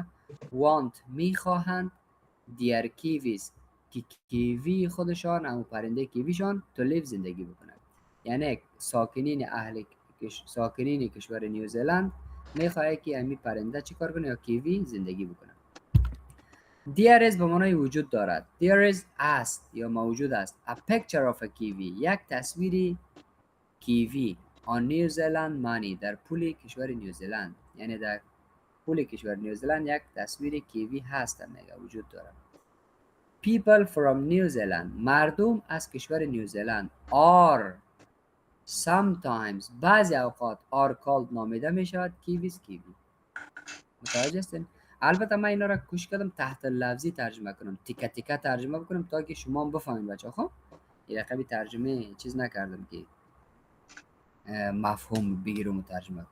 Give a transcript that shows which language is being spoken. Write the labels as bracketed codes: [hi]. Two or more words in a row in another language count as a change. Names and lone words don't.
[fa] want، میخواهند دیار کیویز، که کیوی خودشان، همون پرنده کیویشان [en] to live، [fa] زندگی بکنن. یعنی ساکنین کشور نیوزلند میخواه که همین پرنده چی کار کنه؟ یا کیوی زندگی بکنن. [en] There is [fa] به معنای وجود دارد. [en] There is [fa] است یا موجود است. [en] A picture of a kiwi، [fa] یک تصویری کیوی. [en] On New Zealand money، [fa] در پول کشور نیوزلند. یعنی در پول کشور نیوزلند یک تصویر کیوی هست، میگه وجود دارد. [en] People from New Zealand، [fa] مردم از کشور نیوزلند [en] are sometimes، [fa] بعضی اوقات [en] are called، [fa] نامیده میشود کیویز، کیوی. متوجه هستین؟ البته من اینا را کوشش کردم تحت لفظی ترجمه کنم، تیکه تیکه ترجمه بکنم تا که شما بفهمید بچه. خب این رقمی ترجمه چیز نکردم که مفهوم بگیرم و ترجمه کنم.